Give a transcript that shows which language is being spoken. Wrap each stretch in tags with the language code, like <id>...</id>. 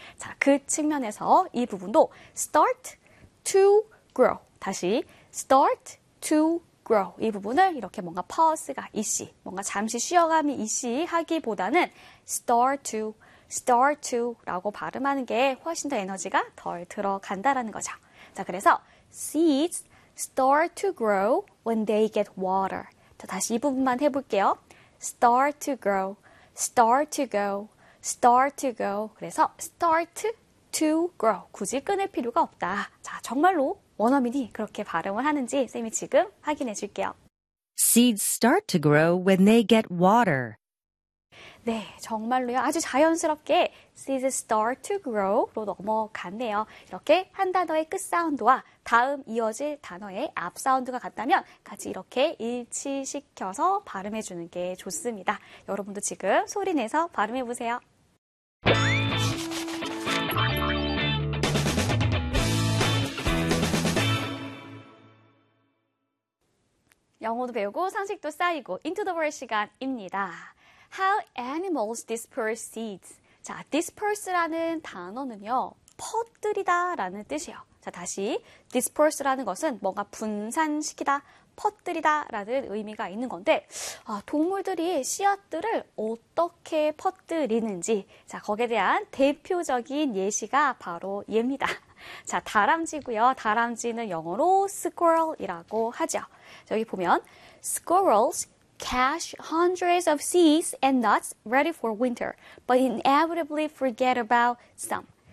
<ko>자, 그 측면에서 이 부분도</ko> <en>start to grow.</en> <ko>다시</ko> <en>start to grow.</en> <ko>이 부분을 이렇게 뭔가 pause가 이씨, 뭔가 잠시 쉬어감이 이씨 하기보다는 start to라고 발음하는 게 훨씬 더 에너지가 덜 들어간다라는 거죠. 자, 그래서</ko> <en>seeds start to grow when they get water.</en> <ko>자, 다시 이 부분만 해볼게요.</ko> <en>Start to grow, start to go, start to go.</en> <ko>그래서</ko> <en>start to grow.</en> <ko>굳이 끊을 필요가 없다. 자, 정말로 원어민이 그렇게 발음을 하는지 쌤이 지금 확인해 줄게요.</ko> <en>Seeds start to grow when they get water.</en> <ko>네, 정말로요. 아주 자연스럽게</ko> <en>seeds start to grow</en> <ko>로 넘어갔네요. 이렇게 한 단어의 끝 사운드와 다음 이어질 단어의 앞 사운드가 같다면 같이 이렇게 일치시켜서 발음해 주는 게 좋습니다. 여러분도 지금 소리 내서 발음해 보세요. 영어도 배우고 상식도 쌓이고</ko> <en>into the world</en> <ko>시간입니다.</ko> <en>How animals disperse seeds?</en> <ko>자, disperse라는 단어는요, 퍼뜨리다라는 뜻이에요. 자, 다시 disperse라는 것은 뭔가 분산시키다, 퍼뜨리다라는 의미가 있는 건데, 아, 동물들이 씨앗들을 어떻게 퍼뜨리는지, 자, 거기에 대한 대표적인 예시가 바로 얘입니다. 자, 다람쥐고요. 다람쥐는 영어로 squirrel이라고 하죠. 여기 보면</ko> <en>squirrels cache hundreds of seeds and nuts ready for winter, but inevitably forget about some.</en>